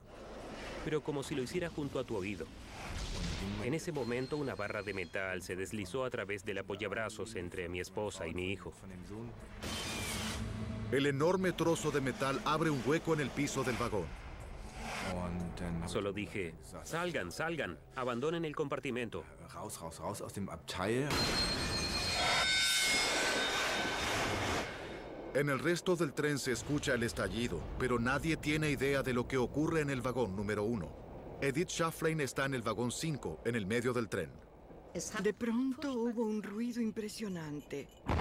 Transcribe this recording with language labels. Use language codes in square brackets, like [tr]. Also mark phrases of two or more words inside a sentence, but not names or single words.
[es] Pero como si lo hiciera junto a tu oído. En ese momento una barra de metal se deslizó a través del apoyabrazos entre mi esposa y mi hijo. El enorme trozo de metal abre un hueco en el piso del vagón. Solo dije, salgan, salgan, abandonen el compartimento. [de] Raus, raus, raus aus dem Abteil. [es] En el resto del tren se escucha el estallido, pero nadie tiene idea de lo que ocurre en el vagón número 1. Edith Schafflein está en el vagón 5, en el medio del tren. De pronto hubo un ruido impresionante.